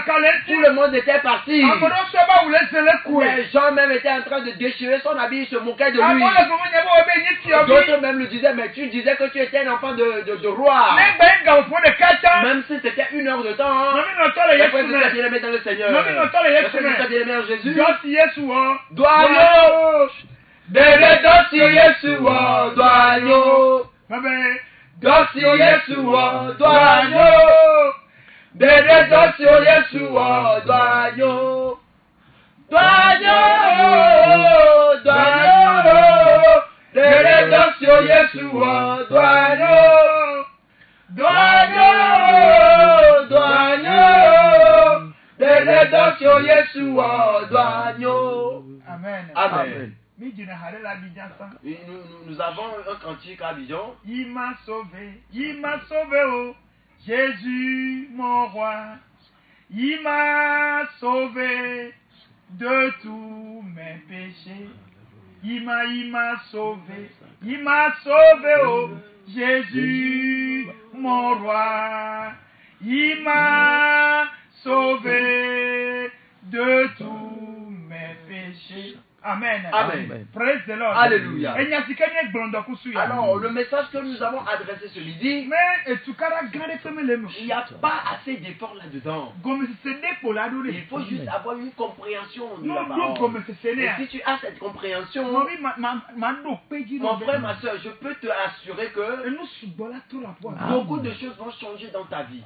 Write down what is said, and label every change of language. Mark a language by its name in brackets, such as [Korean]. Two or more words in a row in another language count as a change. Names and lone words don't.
[French] Tout le monde était parti. Les gens même étaient en train de déchirer son habit, ils se moquaient de lui. D'autres même lui disaient, mais tu disais que tu étais un enfant de roi. Même si c'était 1 heure de temps. Après, tu t'es bien aimé dans le Seigneur. Après, tu t'es bien aimé en Jésus. Doyo. Dede dosi Yeshua doyo. Dosi Yeshua doyo. Dede dosi Yeshua doyo. Doyo. Doyo. Dede dosi Yeshua doyo. Doyo. Doyo. Dede dosi Yeshua doyo. Amen. Amen. Nous avons un cantique à Abidjan. Il m'a sauvé, oh. Jésus, mon roi, il m'a sauvé de tous mes péchés. Il m'a sauvé, oh Jésus, mon roi. Il m'a sauvé de tous mes péchés. Amen. Amen. [English] Praise the Lord. [French] Alléluia. Alors, le message que nous avons adressé ce midi, il n'y a pas assez d'efforts là-dedans. Il faut juste avoir une compréhension de la parole. Et si tu as cette compréhension, mon frère, ma soeur, je peux te assurer que beaucoup de choses vont changer dans ta vie.